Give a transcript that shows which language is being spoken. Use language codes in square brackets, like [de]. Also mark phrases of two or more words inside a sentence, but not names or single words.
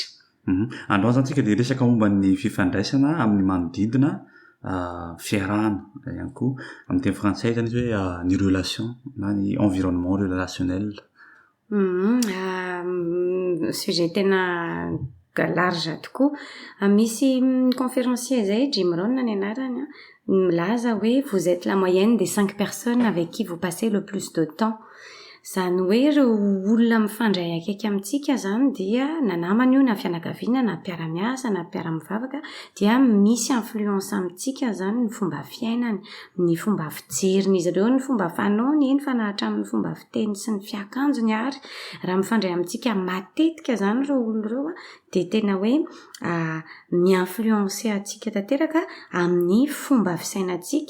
[mg] Androany zany tsika dia resaka momba ny fifandraisana amin'ny manodidina fiarahana ihany koa amin'ny teny frantsay zany izy hoe ny relation na ny [fr] environnement relationnel. [mg] Sujet tena large tokoa. Misy conférencier zay Jim Rohn ny anarany milaza hoe [fr] vous êtes la moyenne des 5 personnes avec qui vous passez le plus de temps. [mg] Zany hoe ireo olona mifandray akaiky amintsika zany dia na namana io na fianakaviana na mpiara-miasa na mpiara-mivavaka dia misy influence amintsika zany ny fomba fiainany, ny fomba fijerin'izy ireo, ny fomba fanaony, eny fa na hatramin'ny fomba fiteny sy ny fiakanjony ary raha mifandray amintsika matetika zany ireo olona ireo dia tena hoe mi-influencer atsika tanteraka amin'ny fomba fisainantsika.